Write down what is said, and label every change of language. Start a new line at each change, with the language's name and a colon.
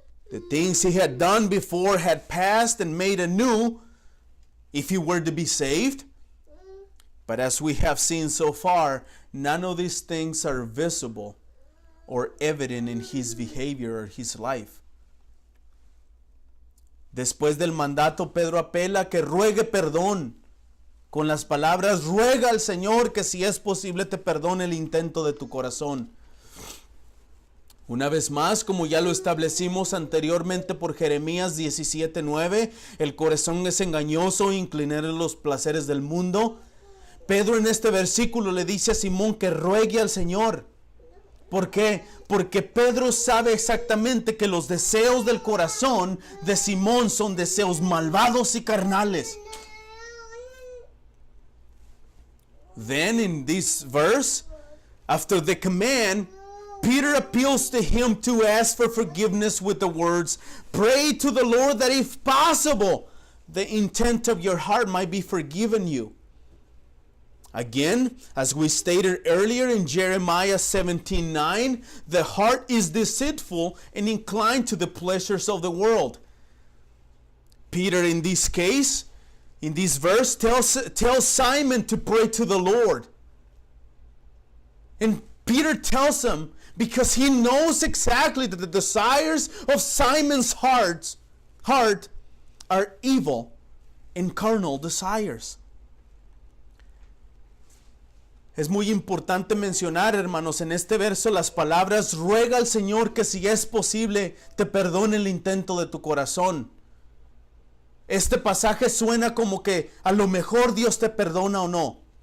English: The things he had done before had passed and made anew if he were to be saved. But as we have seen so far, none of these things are visible or evident in his behavior or his life.
Spanish: Después del mandato, Pedro apela que ruegue perdón. Con las palabras, ruega al Señor que si es posible te perdone el intento de tu corazón. Una vez más, como ya lo establecimos anteriormente por Jeremías 17:9, el corazón es engañoso e inclinar a los placeres del mundo. Pedro en este versículo le dice a Simón que ruegue al Señor. ¿Por qué? Porque Pedro sabe exactamente que los deseos del corazón de Simón son deseos malvados y carnales.
English: Then in this verse, after the command, Peter appeals to him to ask for forgiveness with the words, "Pray to the Lord that if possible, the intent of your heart might be forgiven you. Again, as we stated earlier in Jeremiah 17:9, the heart is deceitful and inclined to the pleasures of the world. Peter, in this case, in this verse, tells Simon to pray to the Lord. And Peter tells him because he knows exactly that the desires of Simon's heart are evil and carnal desires.
Spanish: Es muy importante mencionar, hermanos, en este verso las palabras: ruega al Señor que si es posible te perdone el intento de tu corazón. Este pasaje suena como que a lo mejor Dios te perdona o no.